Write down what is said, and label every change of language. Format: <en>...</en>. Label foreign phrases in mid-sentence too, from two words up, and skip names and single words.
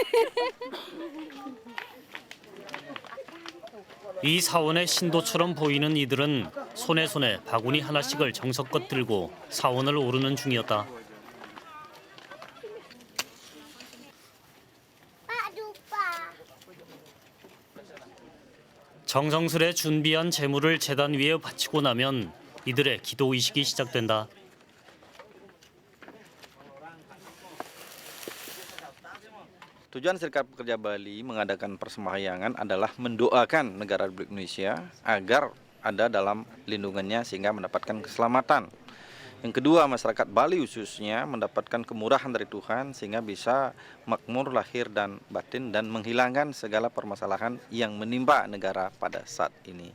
<ko>이 사원의 신도처럼 보이는 이들은 손에 바구니 하나씩을 정성껏 들고 사원을 오르는 중이었다. 정성스레 준비한 제물을 제단 위에 바치고 나면 이들의 기도 의식이 시작된다.</ko> <id>Tujuan Serikat Pekerja Bali mengadakan persembahyangan adalah mendoakan negara Republik Indonesia agar ada dalam lindungannya sehingga mendapatkan keselamatan. Yang kedua, masyarakat Bali khususnya mendapatkan kemurahan dari Tuhan sehingga bisa makmur lahir dan batin dan menghilangkan segala permasalahan yang menimpa negara pada saat ini.</id>